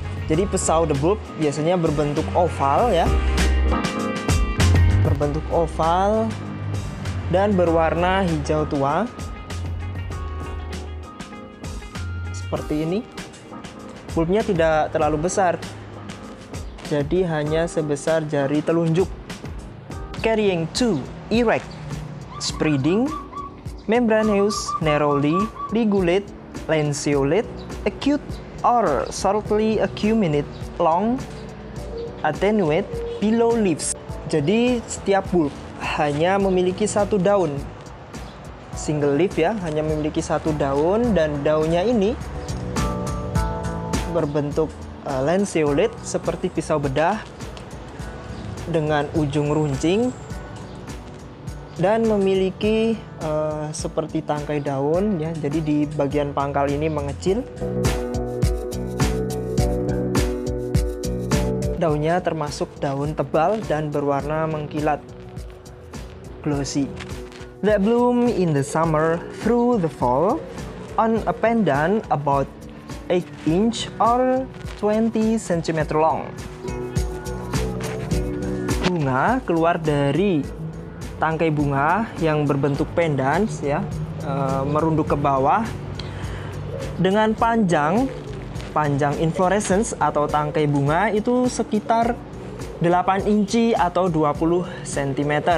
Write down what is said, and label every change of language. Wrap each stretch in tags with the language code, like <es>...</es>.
<id>Jadi pseudobulb biasanya berbentuk oval ya. Berbentuk oval dan berwarna hijau tua. Seperti ini. Bulbnya tidak terlalu besar. Jadi hanya sebesar jari telunjuk.</id> <en>Carrying two erect, spreading, membranous, narrowly, ligulate, lanceolate, acute or shortly acuminate, long, attenuate, below leaves.</en> <id>Jadi setiap bulb hanya memiliki satu daun. Single leaf ya, hanya memiliki satu daun dan daunnya ini berbentuk lanceolate seperti pisau bedah dengan ujung runcing dan memiliki seperti tangkai daun ya. Jadi di bagian pangkal ini mengecil. Daunnya termasuk daun tebal dan berwarna mengkilat, glossy.</id> <en>That bloom in the summer through the fall on a pendant about 8 inch or 20 cm long.</en> <id>Bunga keluar dari tangkai bunga yang berbentuk pendans ya, merunduk ke bawah dengan panjang inflorescence atau tangkai bunga itu sekitar 8 inci atau 20 cm.</id>